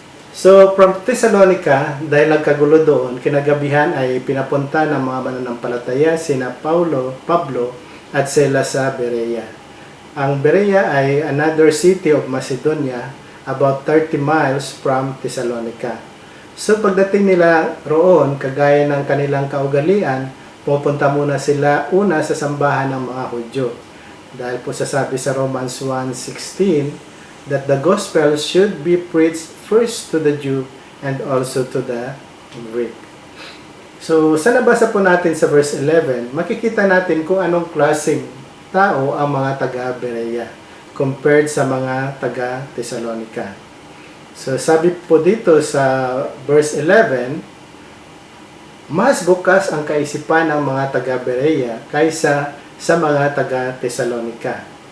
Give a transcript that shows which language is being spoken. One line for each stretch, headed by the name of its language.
English: So from
Filipino: Thessalonica, dahil nagkagulo doon, kinagabihan ay pinapunta ng mga mananampalataya sina Pablo at Silas sa Berea. Ang Berea ay
English: another city of Macedonia, about 30 miles from Thessalonica.
Filipino: So pagdating nila roon, kagaya ng kanilang kaugalian, pupunta muna sila una sa sambahan ng mga Hudyo. Dahil po sasabi sa
English: Romans 1:16 that the gospel should be preached first to the Jew and also to the Greek.
Filipino: So sa nabasa po natin sa verse 11, makikita natin kung anong klaseng tao ang mga taga-Berea compared sa mga taga-Thessalonica. So sabi po dito sa verse 11, mas bukas ang kaisipan ng mga taga-Berea kaysa sa mga taga-Thessalonica.